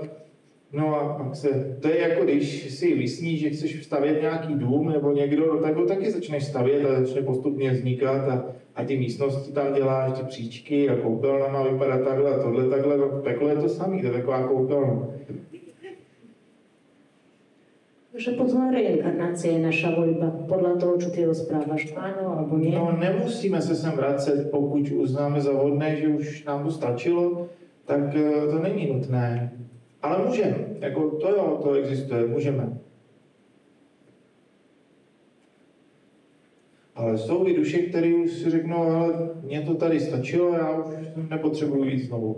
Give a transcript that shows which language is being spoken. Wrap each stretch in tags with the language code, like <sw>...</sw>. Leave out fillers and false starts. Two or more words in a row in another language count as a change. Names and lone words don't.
<cs>No a pak to je jako když si vysníš, že chceš stavět nějaký dům nebo někdo, tak ho taky začneš stavět a začne postupně vznikat a ty místnosti tam děláš, ty příčky a koupelna má vypadat takhle a tohle takhle. Peklo je to samý, to je taková koupelna.</cs> <sk>Že potom reinkarnácia je naša voľba, podľa toho, čo ty rozprávaš, áno alebo nie?</sk> <cs>No, nemusíme se sem vracet, pokud uznáme za vhodné, že už nám to stačilo, tak to není nutné. Ale můžeme, jako to jo, to existuje, můžeme. Ale jsou i duše, které už si řeknou, ale mně to tady stačilo, já už nepotřebuji jít znovu.</cs>